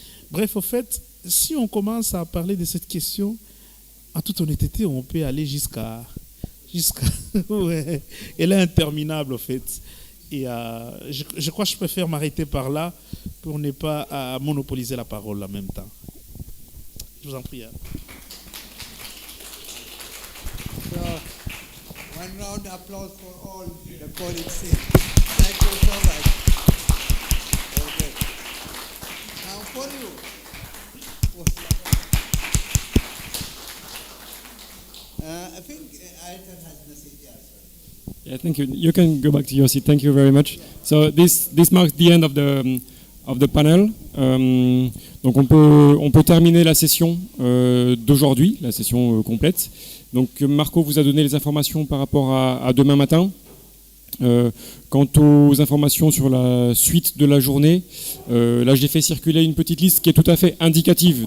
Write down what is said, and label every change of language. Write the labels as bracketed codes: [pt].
[fr] Bref, au fait, si on commence à parler de cette question, en toute honnêteté, on peut aller jusqu'à ouais, elle est interminable, au fait. Et je crois que je préfère m'arrêter par là pour ne pas monopoliser la parole en même temps. Je vous en prie. [en] So, one round of applause for all the colleagues. Thank you so much. Okay. Now for you. I think Ayrton has message. Yeah, thank you. You can go back to your seat. Thank you very much. So this marks the end of of the panel. [fr] Donc on peut terminer la session d'aujourd'hui, la session complète. Donc Marco vous a donné les informations par rapport à demain matin. Quant aux informations sur la suite de la journée, là j'ai fait circuler une petite liste qui est tout à fait indicative.